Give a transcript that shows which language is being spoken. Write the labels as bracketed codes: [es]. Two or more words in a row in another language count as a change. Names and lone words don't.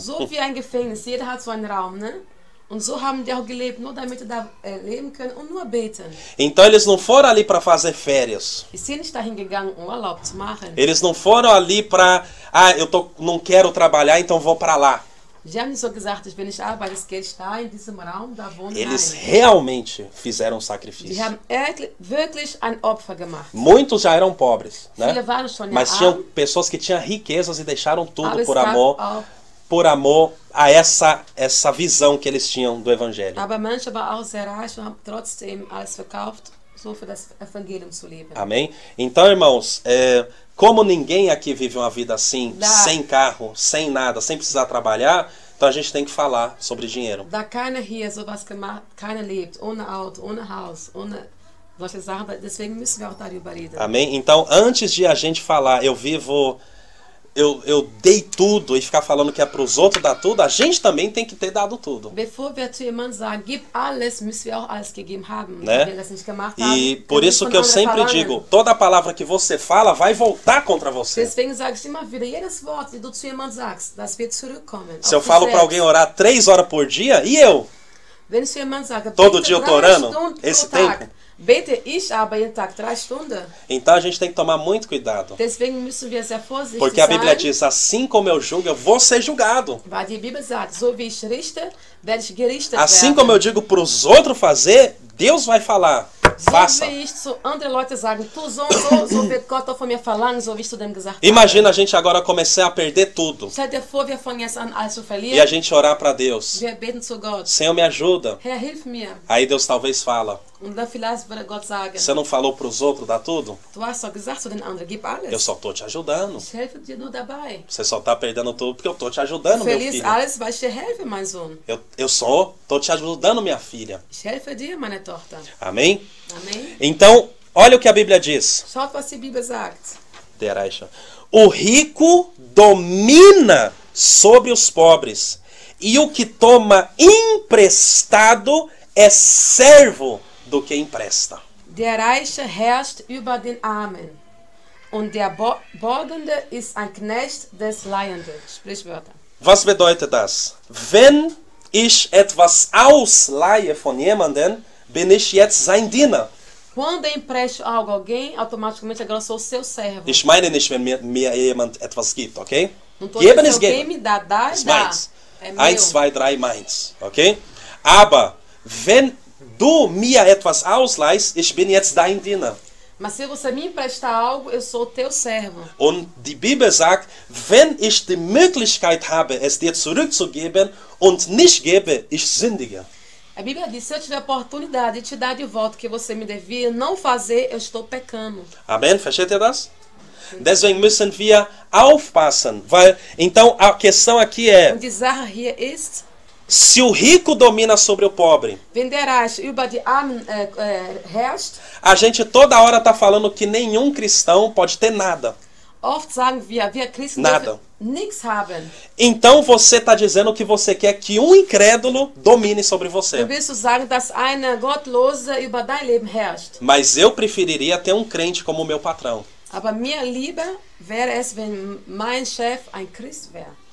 [de] So wie ein Gefängnis, jeder hat so einen Raum, né? Und so haben die auch gelebt, nur damit da leben können und nur beten. [pt] Então eles não foram ali para fazer férias. [de] Die sind nicht dahin gegangen, Urlaub zu machen. [pt] Eles não foram ali para, não quero trabalhar, então vou para lá. [de] Sie haben nicht so gesagt, wenn ich arbeite, das Geld da in diesem Raum, da wohnen. [pt] Eles realmente fizeram um sacrifício. [de] Sie haben wirklich ein Opfer gemacht. [pt] Muitos já eram pobres, né? [de] Viele waren schon [pt] Mas tinham pessoas que tinham riquezas e deixaram tudo por amor a essa visão que eles tinham do evangelho. [de] Aber manche waren auch sehr reich und haben trotzdem alles verkauft, so für das Evangelium zu leben. [pt] Amém? Então, irmãos, como ninguém aqui vive uma vida assim, sem carro, sem nada, sem precisar trabalhar, então a gente tem que falar sobre dinheiro. [de] Da keiner hier sowas gemacht, keiner lebt ohne Auto, ohne Haus, ohne solche Sachen, deswegen müssen wir auch darüber reden. [pt] Amém? Então, antes de a gente falar, eu dei tudo e ficar falando que é para os outros dar tudo, a gente também tem que ter dado tudo. [de] Bevor wir zu jemandem sagen, gib alles, müssen wir auch alles gegeben haben. [pt] Né? [de] Wenn wir das nicht gemacht [pt] E [de] haben, [pt] por isso que eu sempre digo, toda palavra que você fala vai voltar contra você. [de] Deswegen sage ich immer wieder, jedes Wort, das du zu jemandem sagst, das wird zurückkommen. [pt] Se eu falo para alguém orar 3 horas por dia, e eu? [de] Wenn ich zu jemandem sage, [pt] todo dia eu tô orando esse tempo. [de] Bete ich aber jeden Tag 3 Stunden. [pt] Então a gente tem que tomar muito cuidado. [de] Deswegen müssen wir sehr vorsichtig [pt] Porque a Bíblia diz, assim como eu julgo, eu vou ser julgado. [de] Weil die Bibel sagt, so wie ich richte, werde ich gerichtet [pt] assim [de] werden. [pt] Como eu digo para os outros fazer, Deus vai falar. Faça. [de] So wie ich zu anderen Leuten sagen, tu so und so wird Gott auch von mir verlangen, so wie ich zu dem gesagt habe. [pt] Imagina a gente agora começar a perder tudo. [de] Stell dir vor, wir fangen jetzt an, alles zu verlieren. [pt] E a gente orar para Deus. [de] Wir beten zu Gott. [pt] Senhor, me ajuda. [de] Herr, hilf mir. [pt] Aí Deus talvez fala. [de] Und dann vielleicht würde Gott sagen, [pt] você não falou para os outros dar tudo? [de] Du hast doch gesagt zu den anderen, gib alles. [pt] Eu só tô te ajudando. [de] Ich helfe dir nur dabei. [pt] Você só tá perdendo tudo porque eu tô te ajudando, meu filho. [de] Alles, weil ich dir helfe, mein Sohn. [pt] Eu tô te ajudando, minha filha. [de] Ich helfe dir, meine Tochter. [pt] Amém? Amém. Então, olha o que a Bíblia diz. [de] Schaut, was die Bibel sagt. [pt] O rico domina sobre os pobres, e o que toma emprestado é servo do que empresta. [de] Der Reiche herrscht über den Armen, und der Borgende ist ein Knecht des Leihenden. Sprichwörter. Was bedeutet das? Wenn ich etwas ausleihe von jemandem, bin ich jetzt sein Diener. [pt] Quando eu empresto algo a alguém, automaticamente agora eu sou seu servo. [de] Ich meine nicht, wenn mir jemand etwas gibt, okay? [pt] Não tô dizendo se alguém me dá, [de] ist meins. 1, 2, 3, meins, okay? Aber wenn du mir etwas ausleihst, ich bin jetzt dein Diener. [pt] Mas se você me emprestar algo, eu sou teu servo. [de] Und die Bibel sagt, wenn ich die Möglichkeit habe, es dir zurückzugeben und nicht gebe, ich sündige. [pt] A Bíblia diz, se eu tiver a oportunidade de te dar de volta o que você me devia, não fazer, eu estou pecando. [de] Amen, versteht ihr das? Deswegen müssen wir aufpassen, weil [pt] então a questão aqui é, [de] Und die Sache hier ist, [pt] se o rico domina sobre o pobre, [de] wenn der Reich über die Armen herrscht, [pt] a gente toda hora tá falando que nenhum cristão pode ter nada. [de] Oft sagen wir Christen [pt] nada. [de] Nichts haben. [pt] Então você está dizendo que você quer que um incrédulo domine sobre você. [de] Du willst sagen, dass ein Gottloser über dein Leben herrscht. [pt] Mas eu preferiria ter um crente como meu patrão. [de] Aber mir lieber wäre es, wenn mein Chef ein Christ wäre.